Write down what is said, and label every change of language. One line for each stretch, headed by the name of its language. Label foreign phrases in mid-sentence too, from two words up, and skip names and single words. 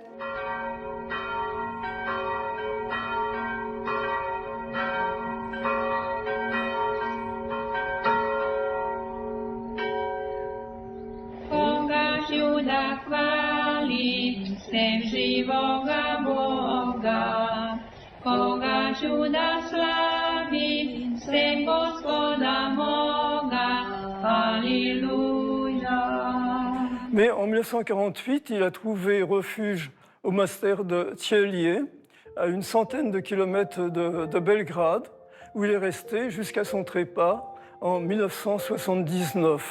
Serbian: Da hvali sem živoga Boga, koga ću da slavim sem Gospoda moga, Alléluia.
French: Mais en 1948, il a trouvé refuge au monastère de Thielier, à une centaine de kilomètres de Belgrade, où il est resté jusqu'à son trépas en 1979.